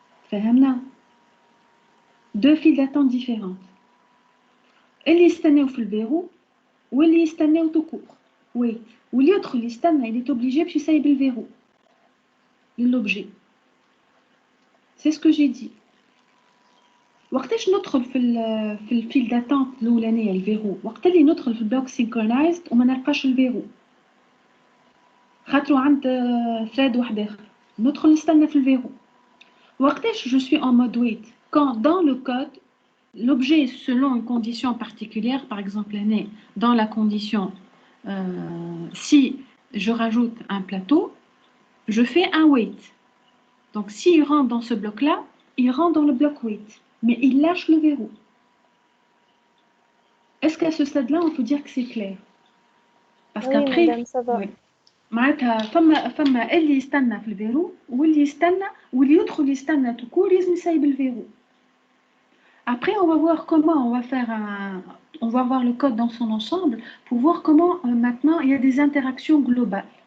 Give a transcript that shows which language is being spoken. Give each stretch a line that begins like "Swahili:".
Arabic: فهمنا؟
French: Deux files d'attente différentes.
Arabic: اللي يستناو في الفيرو واللي يستناو
French: tout court.
English: Wait.
Arabic: واللي يدخل يستنى
French: il est obligé
Arabic: باش يسيب الفيرو للobjet.
French: C'est ce que j'ai dit.
Arabic: وقتاش ندخل في الفيل داتونت الاولانيه الفيرو وقت اللي ندخل في البلوك سينكرونايزد وما نلقاش الفيرو خاطرو عند ثريد واحد اخر ندخل نستنى في الفيرو وقتاش
French: je suis en mode wait quand dans le code l'objet selon une condition particulière par exemple dans la condition si je rajoute un plateau je fais un wait donc s'il rentre dans ce bloc là il rentre dans le bloc wait mais il lâche le verrou. Est-ce qu'à ce stade-là, on peut dire que c'est clair? Parce qu'après, madame, ça va.
Arabic: معناتها فما اللي يستنى في الفيرو واللي يستنى واللي يدخل يستنى تكون لازم يسيب الفيرو.
French: Après, on va voir comment on va voir le code dans son ensemble pour voir comment maintenant il y a des interactions globales.